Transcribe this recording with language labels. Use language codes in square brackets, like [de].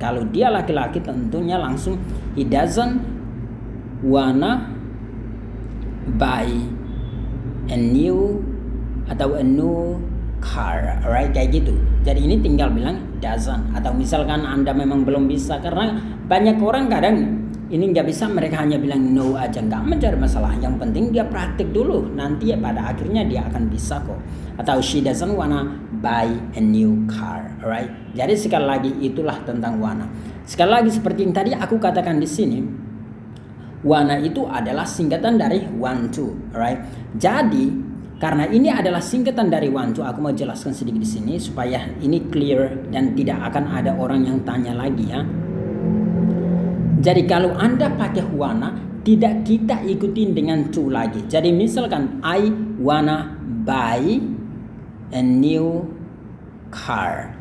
[id] Kalau dia laki-laki tentunya langsung [en] he doesn't wanna buy a new [id] atau [en] a new car, alright, [id] kayak gitu. Jadi ini tinggal bilang doesn't. Atau misalkan Anda memang belum bisa, karena banyak orang kadang ini nggak bisa, mereka hanya bilang no aja, nggak menjadi masalah. Yang penting dia praktik dulu, nanti ya pada akhirnya dia akan bisa kok. [en] Atau she doesn't wanna buy a new car, alright? [id] Jadi sekali lagi itulah tentang wanna. Sekali lagi seperti yang tadi aku katakan di sini, wanna itu adalah singkatan dari want to, alright? Jadi karena ini adalah singkatan dari want to, aku mau jelaskan sedikit di sini supaya ini clear dan tidak akan ada orang yang tanya lagi ya. Jadi kalau Anda pakai wanna, tidak kita ikutin dengan to lagi. Jadi misalkan [en] I wanna buy a new car.